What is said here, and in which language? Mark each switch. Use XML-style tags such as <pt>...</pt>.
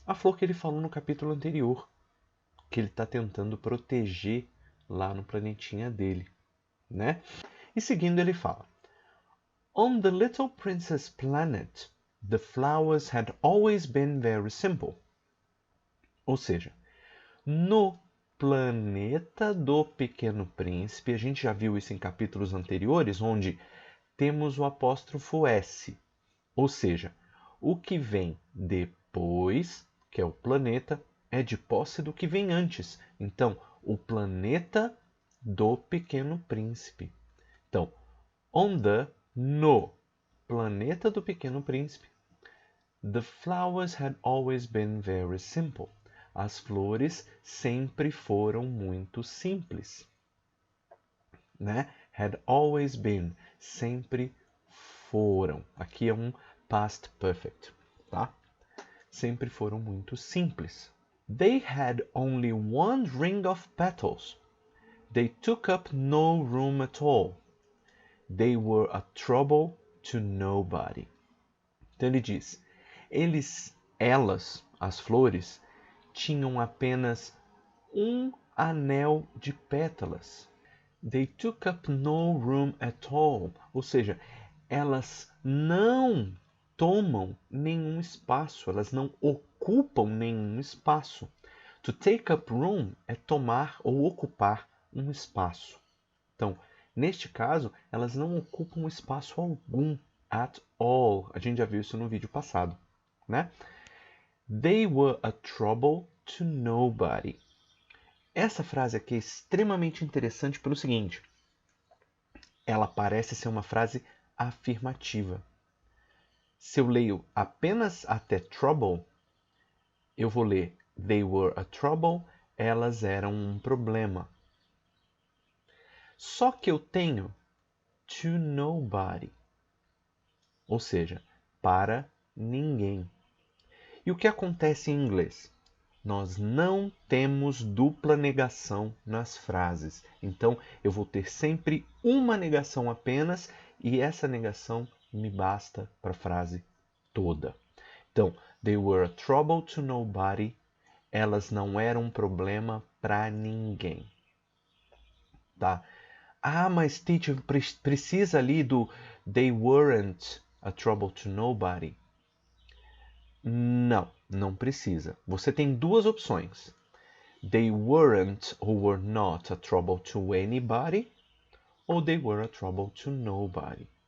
<pt>A flor que ele falou no capítulo anterior, que ele está tentando proteger lá no planetinha dele, né? E seguindo ele fala:</pt> <en>On the little princess planet, the flowers had always been very simple.</en> <pt>Ou seja, no planeta do Pequeno Príncipe, a gente já viu isso em capítulos anteriores, onde temos o apóstrofo S, ou seja, o que vem depois, que é o planeta, é de posse do que vem antes. Então, o planeta do Pequeno Príncipe. Então, no planeta do Pequeno Príncipe,</pt> <en>the flowers had always been very simple.</en> <pt>As flores sempre foram muito simples, né?</pt> <en>Had always been,</en> <pt>sempre foram. Aqui é um past perfect, tá? Sempre foram muito simples.</pt> <en>They had only one ring of petals. They took up no room at all. They were a trouble to nobody.</en> <pt>Então ele diz, elas, as flores, tinham apenas um anel de pétalas.</pt> <en>They took up no room at all.</en> <pt>Ou seja, elas não tomam nenhum espaço, elas não ocupam nenhum espaço.</pt> <en>To take up room</en> <pt>é tomar ou ocupar um espaço. Então, neste caso, elas não ocupam espaço algum,</pt> <en>at all.</en> <pt>A gente já viu isso no vídeo passado, né?</pt> <en>They were a trouble to nobody.</en> <pt>Essa frase aqui é extremamente interessante pelo seguinte: ela parece ser uma frase afirmativa. Se eu leio apenas até trouble, eu vou ler</pt> <en>they were a trouble,</en> <pt>elas eram um problema. Só que eu tenho</pt> <en>to nobody,</en> <pt>ou seja, para ninguém. E o que acontece em inglês? Nós não temos dupla negação nas frases. Então, eu vou ter sempre uma negação apenas e essa negação me basta para a frase toda.</pt> <en>Então, they were a trouble to nobody.</en> <pt>Elas não eram um problema para ninguém. Tá? Ah, mas teacher, precisa ali do</pt> <en>they weren't a trouble to nobody.</en> <pt>Não, não precisa. Você tem duas opções.</pt> <en>They weren't or were not a trouble to anybody, ou they were a trouble to nobody.</en>